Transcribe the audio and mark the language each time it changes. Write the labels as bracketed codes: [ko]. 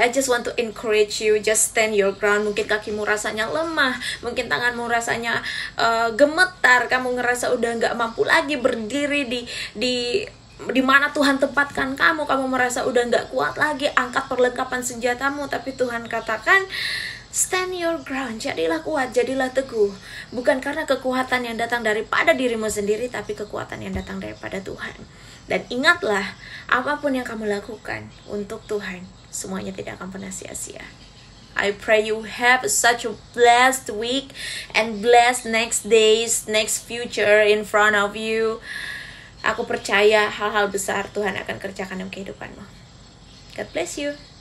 [en] I just want to encourage you, just stand your ground. [id] Mungkin kakimu rasanya lemah, mungkin tanganmu rasanya gemetar, kamu ngerasa udah gak mampu lagi berdiri di mana Tuhan tempatkan kamu merasa udah gak kuat lagi, angkat perlengkapan senjatamu. Tapi Tuhan katakan, [en] stand your ground, [id] jadilah kuat, jadilah teguh. Bukan karena kekuatan yang datang daripada dirimu sendiri, tapi kekuatan yang datang daripada Tuhan. Dan ingatlah, apapun yang kamu lakukan untuk Tuhan, semuanya tidak akan pernah sia-sia. [en] I pray you have such a blessed week and blessed next days, next future in front of you. [id] Aku percaya hal-hal besar Tuhan akan kerjakan dalam kehidupanmu. [en] God bless you.